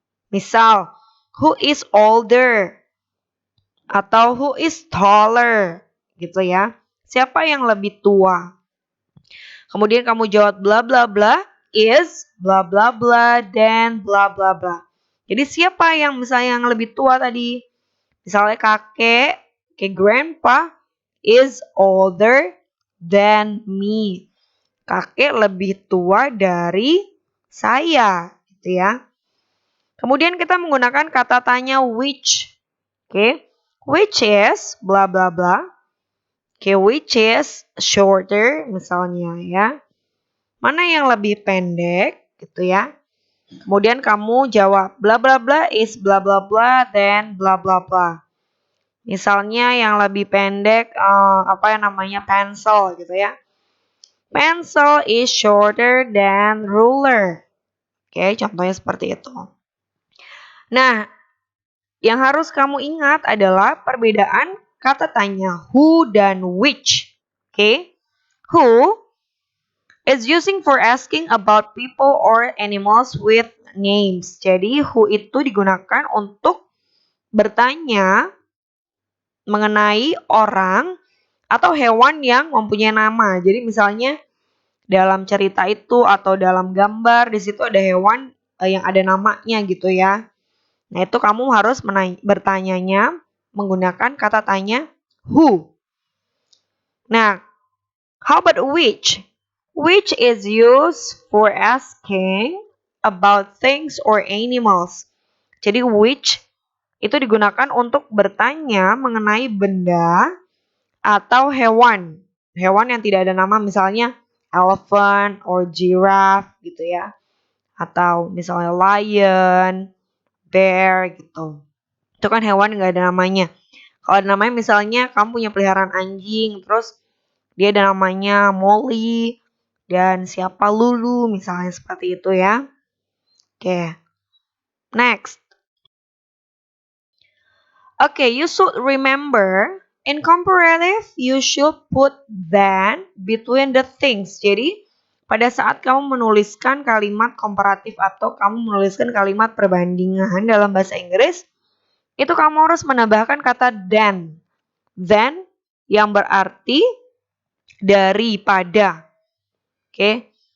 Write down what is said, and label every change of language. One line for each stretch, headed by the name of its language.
Indonesian: Misal,
English: who is older?
Indonesian: Atau
English: who is taller?
Indonesian: Gitu ya. Siapa yang lebih tua? Kemudian kamu jawab bla bla bla is bla bla bla dan bla bla bla. Jadi siapa yang misalnya yang lebih tua tadi? Misalnya kakek,
English: grandpa is older than me.
Indonesian: Kakek lebih tua dari saya, gitu ya. Kemudian kita menggunakan kata tanya which. Oke.
English: Which is bla bla bla. Okay, which is shorter
Indonesian: misalnya ya. Mana yang lebih pendek gitu ya. Kemudian kamu jawab bla bla bla is bla bla bla then bla bla bla. Misalnya yang lebih pendek apa yang namanya pencil gitu ya.
English: Pencil is shorter than ruler.
Indonesian: Oke, contohnya seperti itu. Nah, yang harus kamu ingat adalah perbedaan kata tanya who dan which. Oke. Who
English: It's using for asking about people or animals with names.
Indonesian: Jadi who itu digunakan untuk bertanya mengenai orang atau hewan yang mempunyai nama. Jadi misalnya dalam cerita itu atau dalam gambar di situ ada hewan yang ada namanya gitu ya. Nah, itu kamu harus bertanyanya menggunakan kata tanya who.
English: Nah, how about which? Which is used for asking about things or animals.
Indonesian: Jadi which itu digunakan untuk bertanya mengenai benda atau hewan. Hewan yang tidak ada nama misalnya
English: elephant or giraffe
Indonesian: gitu ya. Atau misalnya lion, bear gitu. Itu kan hewan yang gak ada namanya. Kalau ada namanya misalnya kamu punya peliharaan anjing, terus dia ada namanya Molly dan siapa Lulu misalnya seperti itu ya.
English: Oke. Next. Okay, you should remember in comparative you should put than between the things.
Indonesian: Jadi pada saat kamu menuliskan kalimat komparatif atau kamu menuliskan kalimat perbandingan dalam bahasa Inggris, itu kamu harus menambahkan kata than. Than yang berarti daripada. Oke.